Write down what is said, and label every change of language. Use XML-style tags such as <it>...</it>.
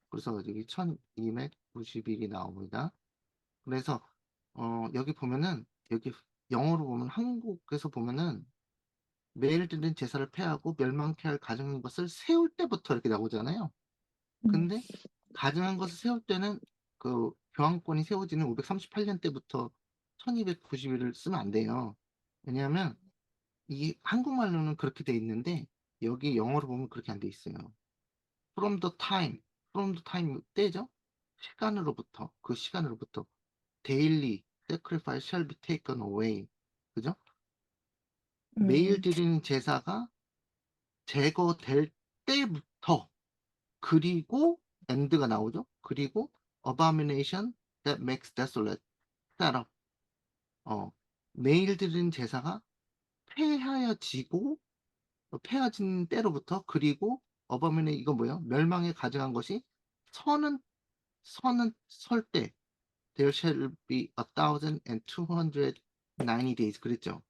<ko>그래서 여기 1290일이 나옵니다. 그래서 여기 보면은 여기 영어로 보면 한국에서 보면은 매일 드는 제사를 폐하고 멸망케 할 가증한 것을 세울 때부터 이렇게 나오잖아요. 음. 근데 가증한 것을 세울 때는 그 교황권이 세워지는 538년 때부터 1290일을 쓰면 안 돼요. 왜냐하면 이 한국말로는 그렇게 돼 있는데 여기 영어로 보면 그렇게 안 돼 있어요.</ko> <en>From the time, from the time</en> <ko>때죠? 시간으로부터 그 시간으로부터</ko> <en>daily sacrifice shall be taken away.</en> <ko>그죠? 매일 음. 드리는 제사가 제거될 때부터 그리고 end가 나오죠.</ko> <en>그리고 abomination that makes desolate set up.</en> <ko>매일 드리는 제사가 폐하여지고 폐하진 때로부터 그리고 abomination 이거 뭐예요? 멸망에 가증한 것이 선은 설 때</ko> <en>there shall be 1290 days</en> <ko>그랬죠.</ko>